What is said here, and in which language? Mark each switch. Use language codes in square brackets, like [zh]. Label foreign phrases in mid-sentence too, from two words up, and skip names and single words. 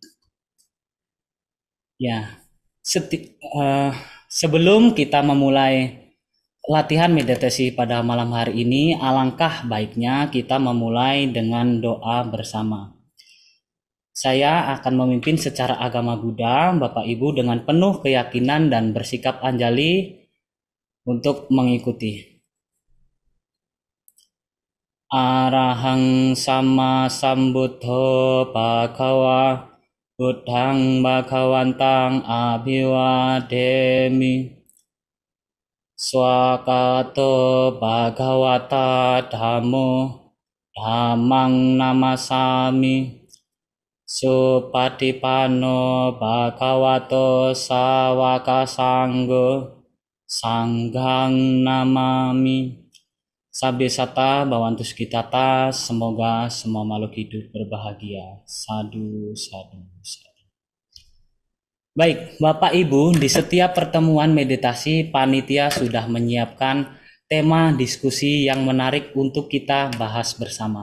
[id] Ya, sebelum kita memulai latihan meditasi pada malam hari ini, alangkah baiknya kita memulai dengan doa bersama. Saya akan memimpin secara agama Buddha, Bapak Ibu dengan penuh keyakinan dan bersikap anjali untuk mengikuti. [pi] Arahang sama sambuddho bhagawa, buddhang bhagawantang abhiwademi, swakato bhagawata dhammo, dhammang namasami, Supatipanno bhagavato sawaka sanggo, sanghang namami. Sabesata Bhavantu Sukitata, [id] semoga semua makhluk hidup berbahagia. [pi] Sadu, sadu, sadu. [id] Baik, Bapak Ibu, di setiap pertemuan meditasi, panitia sudah menyiapkan tema diskusi yang menarik untuk kita bahas bersama.